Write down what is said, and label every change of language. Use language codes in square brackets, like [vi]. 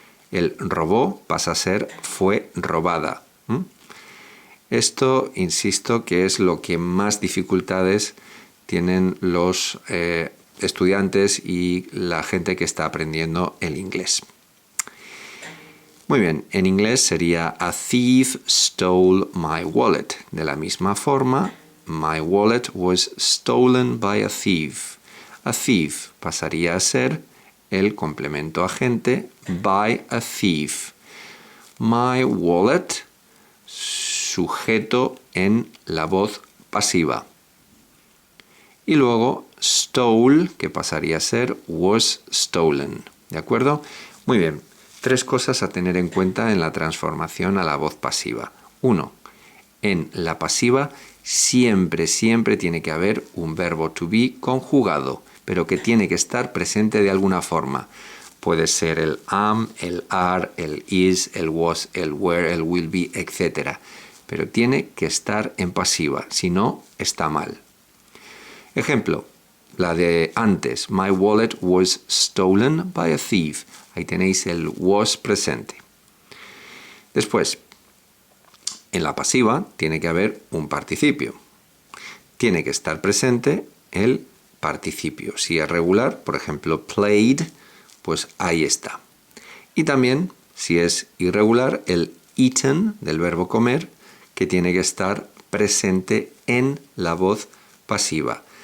[es] El robó pasa a ser fue robada. Esto, insisto, que es lo que más dificultades tienen los estudiantes y la gente que está aprendiendo el inglés. Muy bien, en inglés sería [en] a thief stole my wallet. [es] De la misma forma, [en] my wallet was stolen by a thief. [es] A thief pasaría a ser el complemento agente by a thief. [en] My wallet, [es] sujeto en la voz pasiva. Y luego stole, que pasaría a ser was stolen. ¿De acuerdo? Muy bien. 3 cosas a tener en cuenta en la transformación a la voz pasiva. 1. En la pasiva siempre tiene que haber un verbo to be conjugado, pero que tiene que estar presente de alguna forma. Puede ser el am, el are, el is, el was, el were, el will be, etc. Pero tiene que estar en pasiva, si no, está mal. Ejemplo, la de antes, [en] my wallet was stolen by a thief. [es] Ahí tenéis el was presente. Después, en la pasiva tiene que haber un participio. Tiene que estar presente el participio. Si es regular, por ejemplo, played, pues ahí está. Y también, si es irregular, el eaten, del verbo comer, que tiene que estar presente en la voz pasiva.